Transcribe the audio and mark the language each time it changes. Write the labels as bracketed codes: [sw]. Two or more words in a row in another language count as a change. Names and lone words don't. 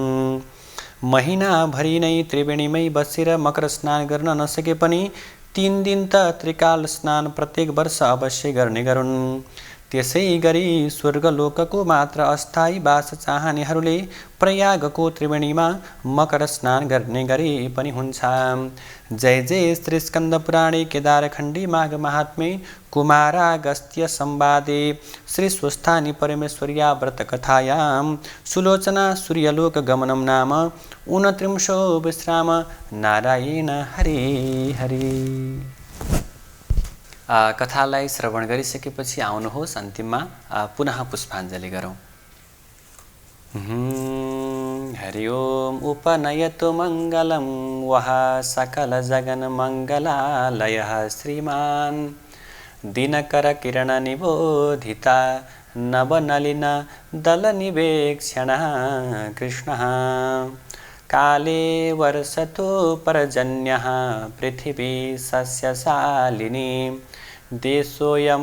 [ne] महिनाभरि नै त्रिवेणीमै बसेर मकर स्नान गर्न नसके पनि 3 दिन त त्रिकाल स्नान प्रत्येक वर्ष अवश्य गर्ने गरून्। त्यसै गरी स्वर्गलोकको मात्र अस्थायी वास चाहनेहरूले प्रयागको त्रिवेणीमा मकर स्नान गर्ने गरे पनि हुन्छ। [sa] जय जय श्री स्कन्द पुराणे केदारखण्डी माघ महात्म्ये कुमारागस्त्य संवादे श्री स्वस्थानी परमेश्वर्या व्रत कथायां सुलोचना सूर्यलोक गमनम नाम 29 विश्राम। नारायण हरि हरि। [ne] कथालाई श्रवण गरिसकेपछि आउनुहोस् अन्तिममा पुनः पुष्पाञ्जली गरौँ। [sa] हरि ओम उपनयतु मङ्गलं वः सकल जगन मङ्गलालयः श्रीमान् दिनकर किरण निबोधिता नवनलिन दलनिवेक्षणः कृष्णः काले वर्षतो पर्जन्यः पृथिवी सस्यशालिनी देशोऽयं